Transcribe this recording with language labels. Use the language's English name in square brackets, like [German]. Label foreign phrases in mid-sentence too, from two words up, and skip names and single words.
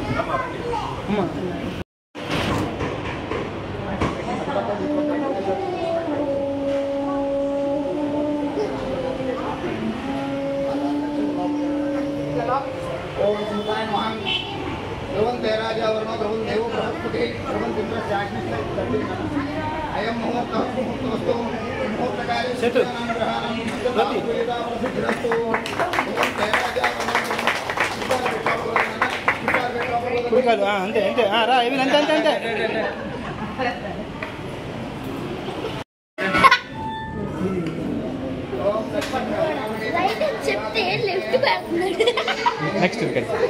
[Sanskrit] ओम सुमुखाय नमः ध्रुवन्ते राजा वरुणो ध्रुवं देवो बृहस्पतिः ध्रुवन्तेन्द्रस्य अग्निश्च अयं मुहूर्तः मुहूर्तमस्तु मुहूर्तकाले ग्रहाणां प्रसिद्धिरस्तु ध्रुवन्ते राजा [Telugu] కుడికాలు అంతే అంతే రా ఇవి అంతే అంతే అంతే చెప్తే లెఫ్ట్ పెడుతున్నాడు [English] next wicket